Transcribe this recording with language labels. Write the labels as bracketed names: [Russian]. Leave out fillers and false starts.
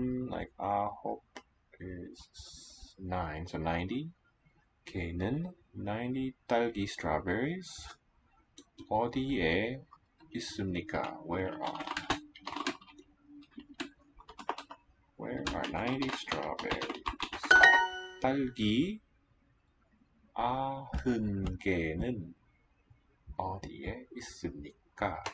[English] like 아홉 is 9, so 90. [Korean] 개는 90 딸기 strawberries. 어디에 있습니까? [English] Where are 90 strawberries? [Korean] 딸기 90개는 어디에 있습니까?